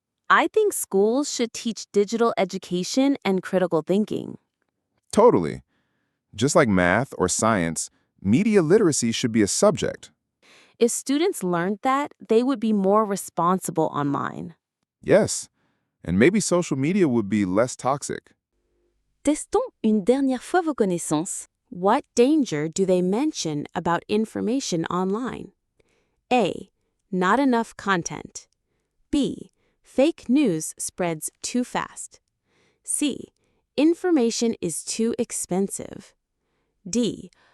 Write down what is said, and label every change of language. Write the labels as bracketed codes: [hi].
[en] I think schools should teach digital education and critical thinking. Totally. Just like math or science, media literacy should be a subject. If students learned that, they would be more responsible online. Yes, and maybe social media would be less toxic. [fr] Testons une dernière fois vos connaissances. [en] What danger do they mention about information online? A. Not enough content. B. Fake news spreads too fast. C. Information is too expensive. D.